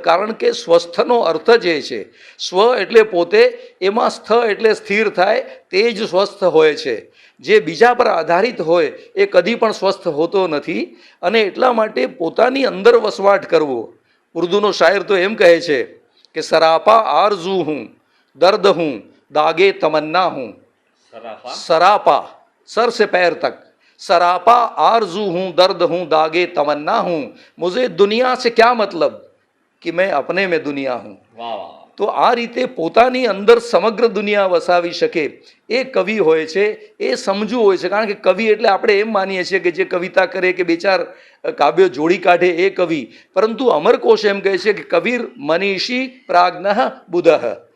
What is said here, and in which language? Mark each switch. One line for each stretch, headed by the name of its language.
Gujarati: કારણ કે સ્વસ્થનો અર્થ જે છે, સ્વ એટલે પોતે, એમાં સ્થ એટલે સ્થિર થાય, તે જ સ્વસ્થ હોય છે. જે બીજા પર આધારિત હોય એ કદી પણ સ્વસ્થ હોતો નથી. અને એટલા માટે પોતાની અંદર વસવાટ કરવો. ઉર્દુનો શાયર તો એમ કહે છે કે
Hindi: સરાપા આરઝુ હું, દર્દ હું, દાગે તમન્ના હું. સરાપા, સર से पैर तक, सरापा आरजू हूँ, दर्द हूँ, दागे तमन्ना हूँ, मुझे दुनिया से क्या मतलब कि मैं अपने में दुनिया हूँ.
Gujarati: તો આ રીતે પોતાની અંદર સમગ્ર દુનિયા વસાવી શકે એ કવિ હોય છે, એ સમજુ હોય છે. કારણ કે કવિ એટલે આપણે એમ માનીએ છીએ કે જે કવિતા કરે કે 2-4 કાવ્યો જોડી કાઢે એ કવિ. પરંતુ અમરકોશ એમ કહે છે કે
Sanskrit: કવિર મનીષી પ્રાજ્ઞ બુધઃ.